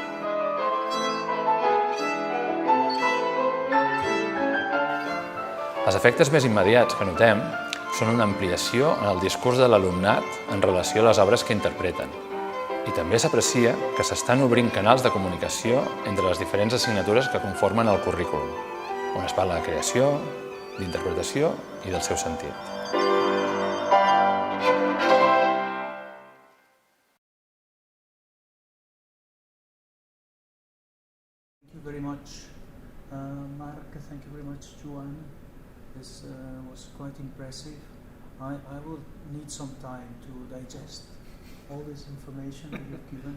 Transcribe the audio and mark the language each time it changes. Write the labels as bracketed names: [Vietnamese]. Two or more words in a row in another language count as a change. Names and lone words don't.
[Catalan] Els efectes més immediats que notem són una ampliació en el discurs de l'alumnat en relació a les obres que interpreten. I també s'aprecia que s'estan obrint canals de comunicació entre les diferents assignatures que conformen el currículum, on es parla de creació, d'interpretació i del seu sentit. [English] Thank you very much, Mark. Thank you very much, Joan. This was quite impressive. I will need some time to digest all this information that you've given.